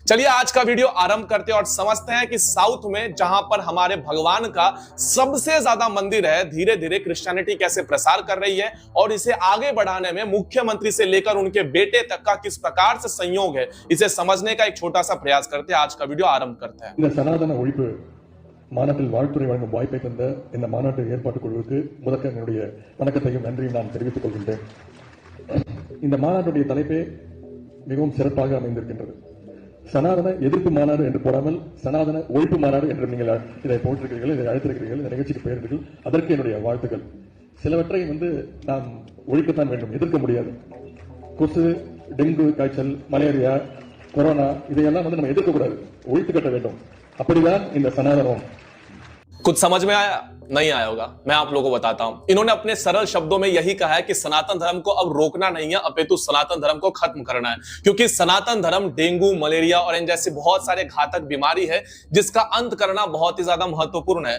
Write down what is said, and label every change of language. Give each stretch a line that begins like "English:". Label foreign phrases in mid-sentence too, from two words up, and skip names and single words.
Hindi: चलिए आज का वीडियो आरंभ करते हैं और समझते हैं कि साउथ में जहां पर हमारे भगवान का सबसे ज्यादा मंदिर है, धीरे धीरे क्रिश्चियनिटी कैसे प्रसार कर रही है और इसे आगे बढ़ाने में मुख्यमंत्री से लेकर उनके बेटे तक का किस प्रकार से संयोग है, इसे समझने का एक छोटा सा प्रयास करते हैं। आज का वीडियो आरंभ करते हैं।
Tamil: இந்த சனாதன ஒழிப்பு மாநாட்டில் வாழ்த்துறை வழங்கும் வாய்ப்பை தந்த இந்த மாநாட்டு ஏற்பாட்டு குழுவுக்கு முதற்க என்னுடைய வணக்கத்தையும் நன்றியும் நான் தெரிவித்துக் கொள்கின்றேன். இந்த மாநாட்டுடைய தலைப்பே மிகவும் சிறப்பாக அமைந்திருக்கின்றது. சனாதன எதிர்ப்பு மாநாடு என்று போடாமல் சனாதன ஒழிப்பு மாநாடு என்று நீங்கள் இதை போட்டிருக்கிறீர்கள், இதை அழைத்திருக்கிறீர்கள், இந்த நிகழ்ச்சிக்கு பெயர்கள். அதற்கு என்னுடைய வாழ்த்துக்கள். சிலவற்றை நாம் ஒழிக்கத்தான் வேண்டும், எதிர்க்க முடியாது. கொசு, டெங்கு காய்ச்சல், மலேரியா, कोरोना इதையெல்லாம் நம்ம எதிர்க்க கூடாது, ஒழித்து கட்ட வேண்டும். அப்படிதான் இந்த சனாதனம்.
Hindi: कुछ समझ में आया? नहीं आया होगा, मैं आप लोगों को बताता हूं। इन्होंने अपने सरल शब्दों में यही कहा है कि सनातन धर्म को अब रोकना नहीं है अपितु सनातन धर्म को खत्म करना है। क्योंकि सनातन धर्म डेंगू, मलेरिया और इन जैसे बहुत सारे घातक बीमारी है जिसका अंत करना बहुत ही ज्यादा महत्वपूर्ण है।